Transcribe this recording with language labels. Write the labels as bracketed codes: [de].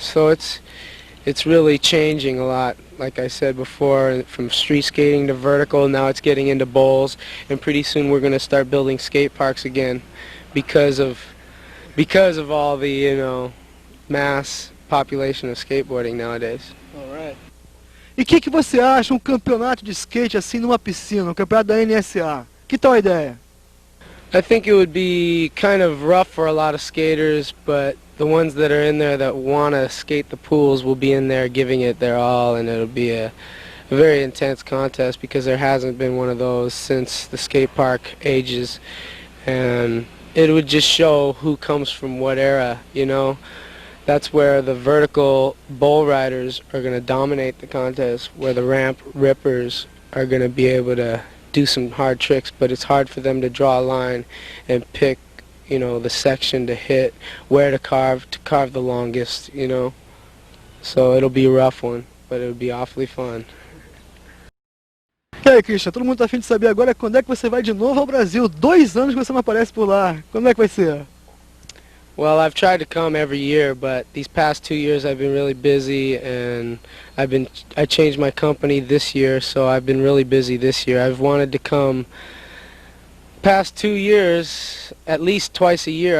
[en] So it's really changing a lot. Like I said before, from street skating to vertical, now it's getting into bowls, and pretty soon we're going to start building skate parks again because of all the, you know, mass population of skateboarding nowadays. All right. [pt] E o que você acha campeonato de skate assim numa piscina, campeonato da NSA? Que tal a ideia? [en] I think it would be kind of rough for a lot of skaters, but the ones that are in there that want to skate the pools will be in there giving it their all, and it'll be a very intense contest because there hasn't been one of those since the skate park ages, and it would just show who comes from what era, you know. That's where the vertical bowl riders are going to dominate the contest, where the ramp rippers are going to be able to do some hard tricks, but it's hard for them to draw a line and pick, you know, the section to hit, where to carve the longest, you know. So it'll be a rough one, but it'll be awfully fun. [pt] E aí, Christian, todo mundo tá afim de saber agora quando é que você vai de novo ao Brasil. 2 anos que você não aparece por lá. Quando é que vai ser? [en] Well, I've tried to come every year, but these past 2 years I've been really busy, and I changed my company this year, so I've been really busy this year. I've wanted to come past 2 years, at least twice a year.